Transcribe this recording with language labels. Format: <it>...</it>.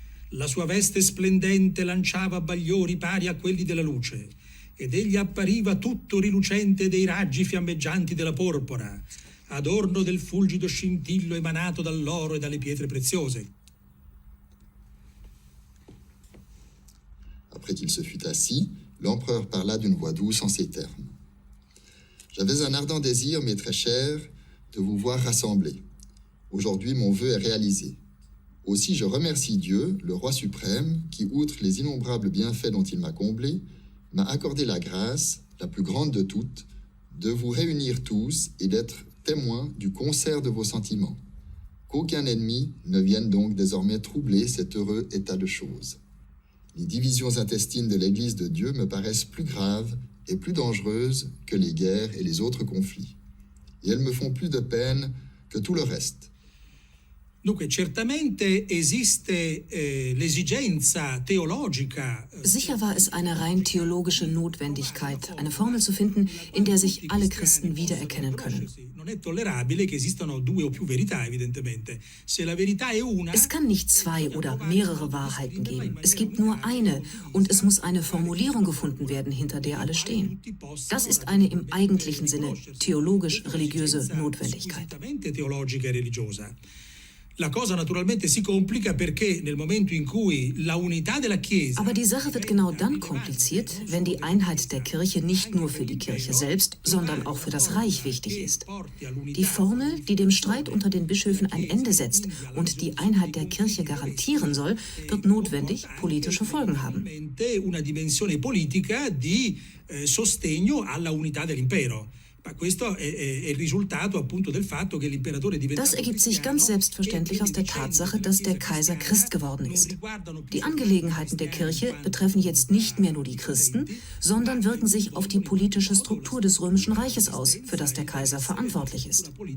<it>La sua veste splendente lanciava bagliori pari a quelli della luce, ed egli appariva tutto rilucente dei raggi fiammeggianti della porpora, adorno del fulgido scintillo emanato dall'oro e dalle pietre preziose.</it> <fr>Après qu'il se fut assis, l'empereur parla d'une voix douce en ces termes. J'avais un ardent désir, mes très chers, de vous voir rassemblés. Aujourd'hui, mon vœu est réalisé. Aussi, je remercie Dieu, le Roi suprême, qui, outre les innombrables bienfaits dont il m'a comblé, m'a accordé la grâce, la plus grande de toutes, de vous réunir tous et d'être témoin du concert de vos sentiments. Qu'aucun ennemi ne vienne donc désormais troubler cet heureux état de choses. Les divisions intestines de l'Église de Dieu me paraissent plus graves et plus dangereuses que les guerres et les autres conflits. Et elles me font plus de peine que tout le reste.</fr> <it>Dunque, certamente esiste l'esigenza teologica.</it> <de>Sicher war es eine rein theologische Notwendigkeit, eine Formel zu finden, in der sich alle Christen wiedererkennen können.</de> <it>Non è tollerabile che esistano due o più verità, evidentemente. Se la verità è una.</it> <de>Es kann nicht zwei oder mehrere Wahrheiten geben. Es gibt nur eine und es muss eine Formulierung gefunden werden, hinter der alle stehen. Das ist eine im eigentlichen Sinne theologisch-religiöse Notwendigkeit.</de> <it>Teologica e religiosa. La cosa naturalmente si complica perché nel momento in cui la unità della Chiesa.</it> <de>Aber die Sache wird genau dann kompliziert, wenn die Einheit der Kirche nicht nur für die Kirche selbst, sondern auch für das Reich wichtig ist. Die Formel, die dem Streit unter den Bischöfen ein Ende setzt und die Einheit der Kirche garantieren soll, wird notwendig politische Folgen haben.</de> <it>Una dimensione politica di sostegno alla unità dell'impero.</it> <de>Das ergibt sich ganz selbstverständlich aus der Tatsache, dass der Kaiser Christ geworden ist. Die Angelegenheiten der Kirche betreffen jetzt nicht mehr nur die Christen, sondern wirken sich auf die politische Struktur des Römischen Reiches aus, für das der Kaiser verantwortlich ist.</de>